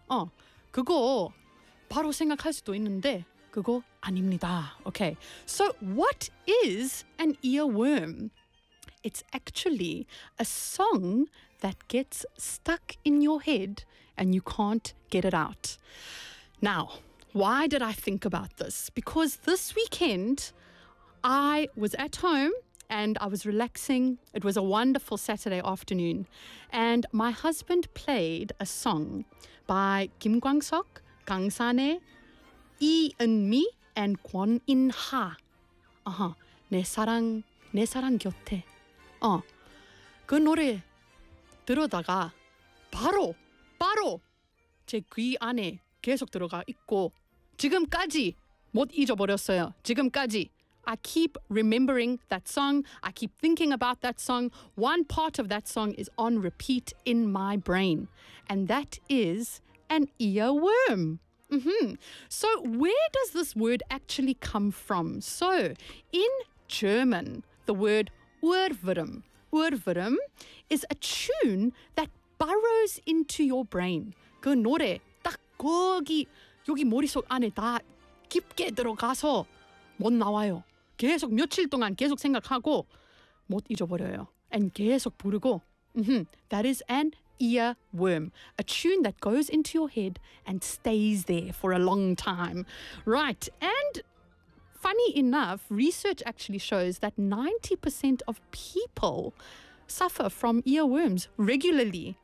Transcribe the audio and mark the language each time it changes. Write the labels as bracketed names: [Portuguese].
[Korean] Oh, 그거 바로 생각할 수도 있는데, 그거 아닙니다. [English] Okay, so what is an earworm? It's actually a song that gets stuck in your head and you can't get it out. Now, why did I think about this? Because this weekend, I was at home and I was relaxing. It was a wonderful Saturday afternoon. And my husband played a song by Kim Kwang-seok, Kang San-hae, Lee Eun-mi, and Kwon In-ha. [Korean] Uh-huh. 내 사랑 곁에. 그 노래 들어다가 바로 제 귀 안에 계속 들어가 있고 지금까지 못 잊어버렸어요. 지금까지. [English] I keep remembering that song. I keep thinking about that song. One part of that song is on repeat in my brain. And that is an earworm. Mm-hmm. So where does this word actually come from? So in German, the word Ohrwurm is a tune that burrows into your brain. [Korean] 그 노래 딱 거기 여기 머릿속 안에 다 깊게 들어가서 못 나와요. 계속 며칠 동안 계속 생각하고 못 잊어버려요. [English] And [Korean] 계속 부르고. [English] Mm-hmm. That is an earworm. A tune that goes into your head and stays there for a long time. Right. And funny enough, research actually shows that 90% of people suffer from earworms regularly.